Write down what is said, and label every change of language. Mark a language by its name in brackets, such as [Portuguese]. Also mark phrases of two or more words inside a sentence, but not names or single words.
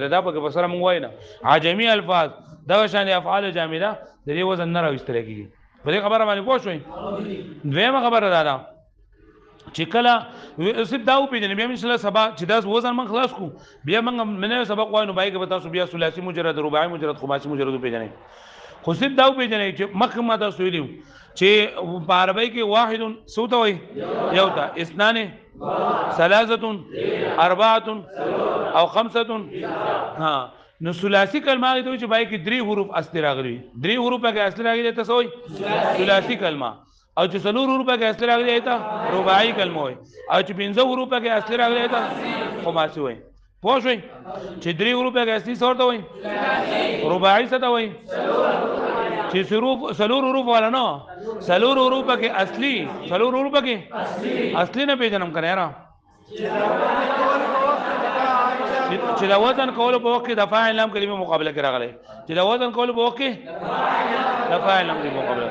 [Pashto] دا پکې به سره موږ وایو نه. عجمي الفاظ دغه شان [Arabic] افعال جامده [Pashto] د دې وزن نه راوستل کېږي. په دې خبره باندې پوه شئ. دویمه خبره ده چې کله سب دا وپېژنې بیا مثلا سبا چې دا وزن من خلاص کو بیا موږ منه سبق وایو نو باید به تاسو بیا [Arabic] ثلاثي مجرد رباعي مجرد خماسي مجرد [Pashto] وپېژنئ. خو سب دا وپېژنئ چې مخکې ما تاسو ویلي چې په عربی کې واحد څو ته وایي یو ته، [Arabic] اثنان ثلاثه اربعه او خمسه. [Pashto] ها نو ثلاثي کلمه هغه ته چې باید کې درې حروف اصلي راغلي، درې حروف هغه اصلي راغلي ته څه وایي ثلاثي کلمه. او چې څلور حروف هغه اصلي راغلي ته رباعي کلمه وایي. او چې پنځه حروف هغه اصلي راغلي ته خماسي وایي. پوه شئ چې درې حروف هغه اصلي څه ورته وایي رباعي څه ته وایي چې څلور حروف والا نه څلور حروف هغه اصلي څلور حروف هغه اصلي نه پیژنم کنه یاره چې دا وزن کولو په وخت کې د فاعل لام کلمه مقابله کې راغلی، چې دا وزن کولو په وخت کې د فاعل لام کلمه مقابله.